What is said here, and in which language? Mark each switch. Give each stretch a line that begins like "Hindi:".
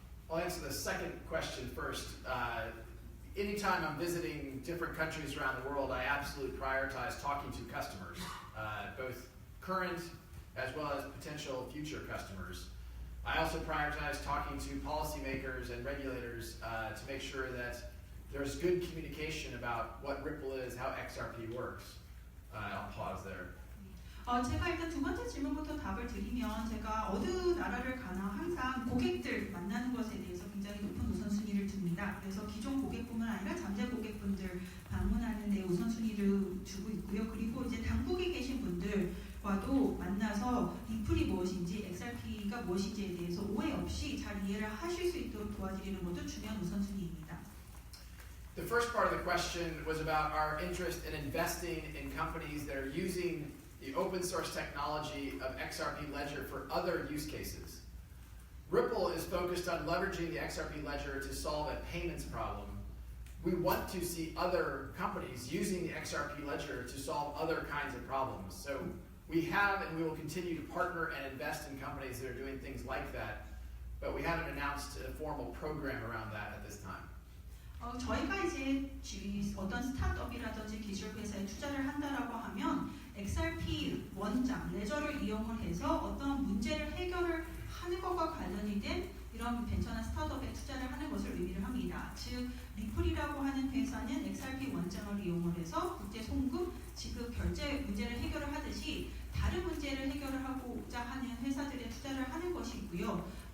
English: I'll answer the second question first. Anytime I'm visiting different countries around the world, I absolutely prioritize talking to customers, both current as well as potential future customers. I also prioritize talking to policymakers and regulators to make sure that there's good communication about what Ripple is, how XRP works. I'll pause there.
Korean: 제가 일단 두 번째 질문부터 답을 드리면 제가 어느 나라를 가나 항상 고객들 만나는 것에 대해서 굉장히 높은 우선순위를 둡니다. 그래서 기존 고객뿐만 아니라 잠재 고객분들 방문하는 데 우선순위를 두고 있고요. 그리고 이제 당국에 계신 분들과도 만나서 리플이 무엇인지 XRP가 무엇인지에 대해서 오해 없이 잘 이해를 하실 수 있도록 도와드리는 것도 중요한 우선순위입니다.
English: The first part of the question was about our interest in investing in companies that are using the open source technology of XRP Ledger for other use cases. Ripple is focused on leveraging the XRP Ledger to solve a payments problem. We want to see other companies using the XRP Ledger to solve other kinds of problems. So we have and we will continue to partner and invest in companies that are doing things like that, but we haven't announced a formal program around that at this time.
Korean: 저희가 이제 어떤 스타트업이라든지 기술 회사에 투자를 한다라고 하면 XRP 원장, 레저를 이용을 해서 어떤 문제를 해결을 하는 것과 관련이 된 이런 벤처나 스타트업에 투자를 하는 것을 의미를 합니다. 즉, 리플이라고 하는 회사는 XRP 원장을 이용을 해서 국제 송금, 지급, 결제 문제를 해결을 하듯이 다른 문제를 해결을 하고자 하는 회사들에 투자를 하는 것이고요.